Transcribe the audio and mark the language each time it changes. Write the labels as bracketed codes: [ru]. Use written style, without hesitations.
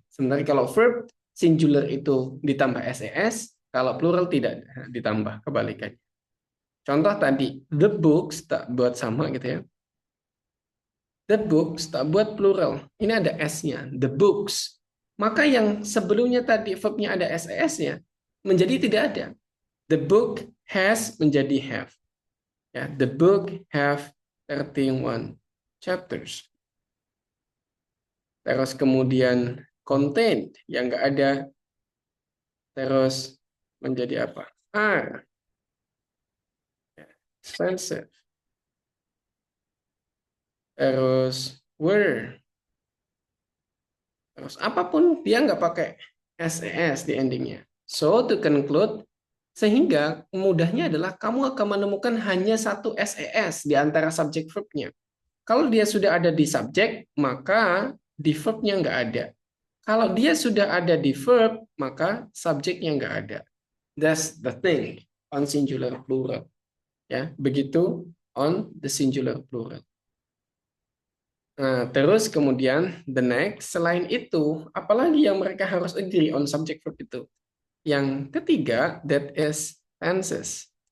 [id] Sebenarnya kalau verb singular itu ditambah SES, kalau plural tidak ditambah, kebalikannya. Contoh tadi, [en] the books [id] tak buat sama gitu ya. The books tak buat plural. Ini ada S-nya, the books. Maka yang sebelumnya tadi verbnya ada SES-nya, menjadi tidak ada. [en] The book has [id] menjadi [en] have. Ya, the book have 31 chapters. [id] Terus kemudian contain yang enggak ada, terus menjadi apa? [en] Are expensive. [id] Terus were. Terus apapun dia nggak pakai SES di endingnya. [en] So to conclude, [id] sehingga mudahnya adalah kamu akan menemukan hanya satu SES di antara subjek verbnya. Kalau dia sudah ada di subjek, maka di verbnya nggak ada. Kalau dia sudah ada di verb, maka subjeknya nggak ada. [en] That's the thing on singular plural. [id] Ya, begitu [en] on the singular plural. [id] Nah, terus kemudian [en] the next, [id] selain itu, apalagi yang mereka harus agree on subject verb itu? Yang ketiga, [en] that is tenses.